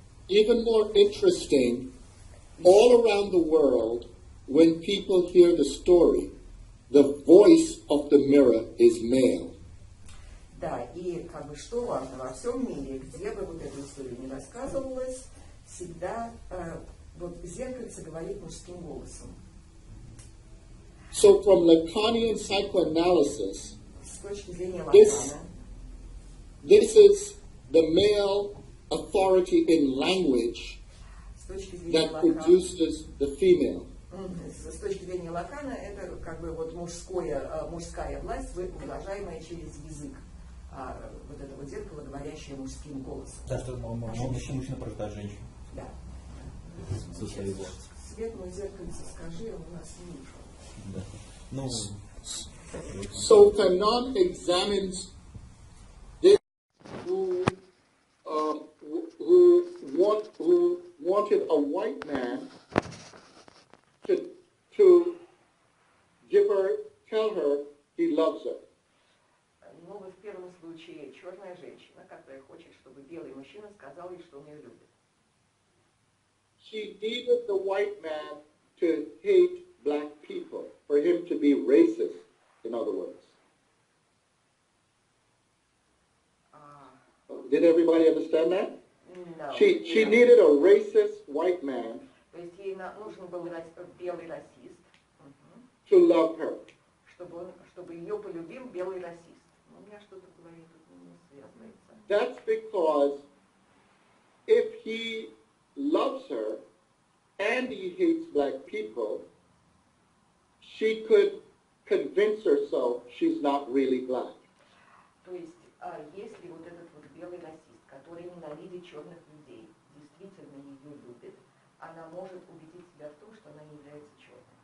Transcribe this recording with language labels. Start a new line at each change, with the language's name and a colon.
English: Even more interesting, all around the world, when people hear the story, the voice of the mirror is male.
Russian: Да, и как бы что важно, во всем мире, где бы вот эта история не рассказывалась, всегда вот зеркальце говорит мужским голосом.
English: So from Lacanian psychoanalysis,
Russian: С точки зрения Лакана,
English: this is the male authority in language that produces the female.
Russian: С точки зрения Лакана, это как бы вот мужская власть, выражаемая через язык. Вот это вот зеркало, говорящее мужским голосом. Да, что мужчина порождает женщину. Да. Светлое зеркальце скажи, он у нас не ушел. Да. Ну.
English: So Fanon examines this who wanted a white man to tell her he loves her.
Russian: Ну, вот в первом случае черная женщина, которая хочет, чтобы белый мужчина сказал ей, что он ее любит.
English: She needed the white man to hate black people, for him to be racist, in other words. Did everybody understand that? No. She needed a racist white man
Russian: То есть ей нужен был белый расист,
English: to love her.
Russian: чтобы ее полюбил белый расист. У меня что-то в голове тут не связывается.
English: That's because if he loves her and he hates black people, she could convince herself she's not really black.
Russian: То есть, если вот этот вот белый расист, который ненавидит черных людей, действительно ее любит, она может убедить себя в том, что она не является черной.